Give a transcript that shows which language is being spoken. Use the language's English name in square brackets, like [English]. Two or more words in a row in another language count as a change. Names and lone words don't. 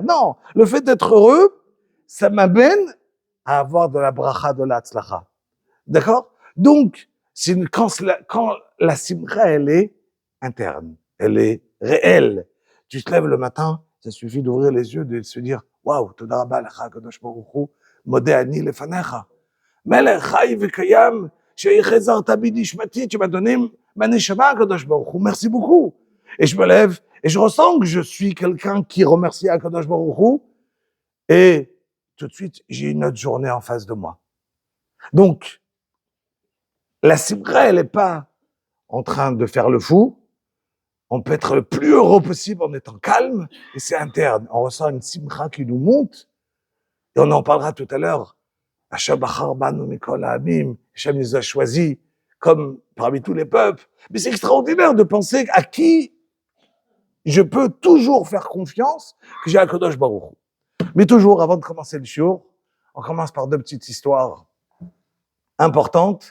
[French] Non, le fait d'être heureux, ça m'amène à avoir de la bracha, de la tzlacha. D'accord? Donc, quand la simcha, elle est interne, elle est réelle. Tu te lèves le matin, ça suffit d'ouvrir les yeux, de se dire, waouh, [Hebrew] תודה רבה לך קדוש ברוך הוא, מודה אני לפניך. מלך חי וקיים, שהחזרת בי נשמתי, [French] tu m'as donné ma neshama [Hebrew] קדוש ברוך הוא, [French] merci beaucoup. Et je me lève, et je ressens que je suis quelqu'un qui remercie à [Hebrew] קדוש ברוך הוא, [French] et tout de suite, j'ai une autre journée en face de moi. Donc, la simcha, elle n'est pas en train de faire le fou. On peut être le plus heureux possible en étant calme, et c'est interne. On ressent une simcha qui nous monte, et on en parlera tout à l'heure. [Hebrew] השם בחר בנו מכל העמים, [French] Hashem nous a choisis comme parmi tous les peuples. Mais c'est extraordinaire de penser à qui je peux toujours faire confiance, que j'ai un [Hebrew] קדוש ברוך הוא. [French] Mais toujours, avant de commencer le shiur, on commence par deux petites histoires importantes.